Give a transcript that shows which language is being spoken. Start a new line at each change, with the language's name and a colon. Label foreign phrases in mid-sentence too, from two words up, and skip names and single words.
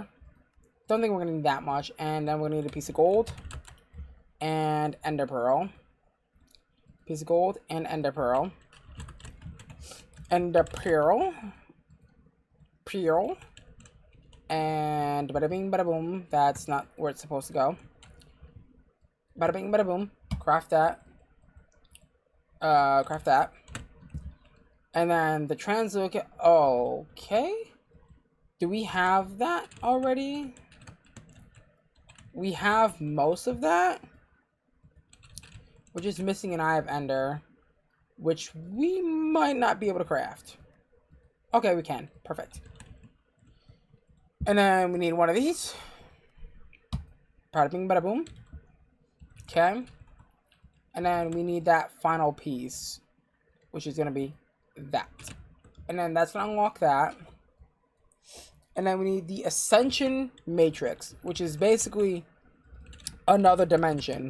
English: Don't think we're going to need that much. And then we're going to need a piece of gold. And ender pearl. Piece of gold and ender pearl. Ender pearl. Pearl. And bada bing, bada boom. That's not where it's supposed to go. Bada bing, bada boom. Craft that. Craft that. And then the translocate. Okay. Do we have that already? We have most of that. We're just missing an Eye of Ender, which we might not be able to craft. Okay, we can. Perfect. And then we need one of these. Bada bing, bada boom. Okay. And then we need that final piece, which is going to be that. And then that's going to unlock that. And then we need the Ascension Matrix, which is basically another dimension.